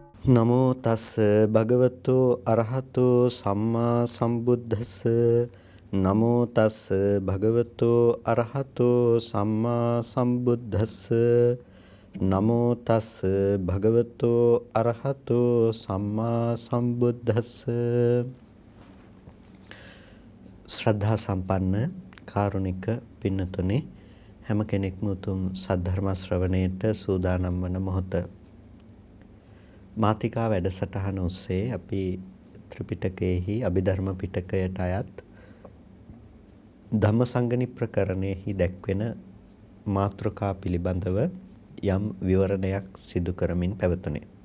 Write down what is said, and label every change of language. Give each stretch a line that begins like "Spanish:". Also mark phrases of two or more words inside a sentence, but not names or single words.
Pali: නමෝ තස් භගවතු අරහතෝ සම්මා සම්බුද්දස්ස. නමෝ තස් භගවතු අරහතෝ සම්මා සම්බුද්දස්ස. නමෝ තස් භගවතු අරහතෝ සම්මා සම්බුද්දස්ස.
Sinhala: ශ්‍රද්ධා සම්පන්න කාරුණික පින්නතුනි, හැම කෙනෙක්ම උතුම් සද්ධර්ම ශ්‍රවණයට සූදානම් වන මොහොත. මාතිකා වැඩසටහන ඔස්සේ අපි ත්‍රිපිටකයේහි අභිධර්ම පිටකයට අයත් ධම්මසංගණි ප්‍රකරණයෙහි දැක්වෙන මාතෘකා පිළිබඳව යම් විවරණයක් සිදු කරමින් පැවතුනේ.